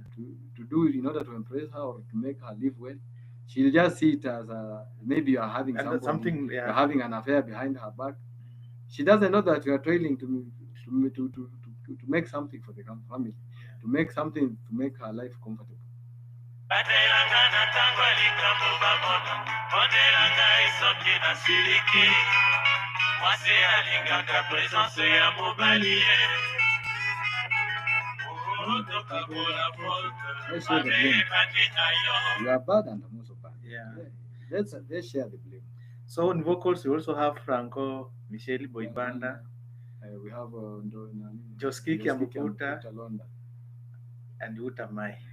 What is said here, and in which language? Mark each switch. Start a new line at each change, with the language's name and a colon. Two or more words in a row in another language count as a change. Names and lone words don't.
English: to do it in order to impress her or to make her live well, she'll just see it as maybe you are having And that's something, you're having an affair behind her back. She doesn't know that you are toiling to make something for the family, to make something to make her life comfortable.
Lingala: Mwasi alingaka presence ya mobali
English: You are bad and I'm also bad. Yeah. Let's share the blame. So in vocals, we also have Franco, Michelle Boibanda, we have Joskiki Amukuta, and Utamai.